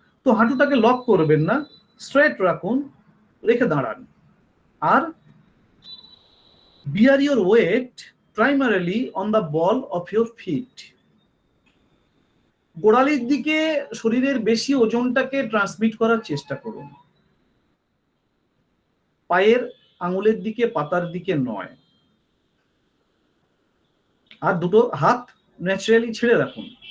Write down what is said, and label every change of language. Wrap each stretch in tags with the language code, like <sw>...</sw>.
<bn>তো হাঁটুটাকে লক করবেন না, স্ট্রেট রাখুন, রেখে দাঁড়ান।</bn> <en>আর bear your weight primarily on the ball of your feet.</en> <bn>গোড়ালির দিকে শরীরের বেশি ওজনটাকে ট্রান্সমিট করার চেষ্টা করুন, পায়ের আঙুলের দিকে, পাতার দিকে নয়। আর দুটো হাত ন্যাচারালি ছেড়ে রাখুন।</bn>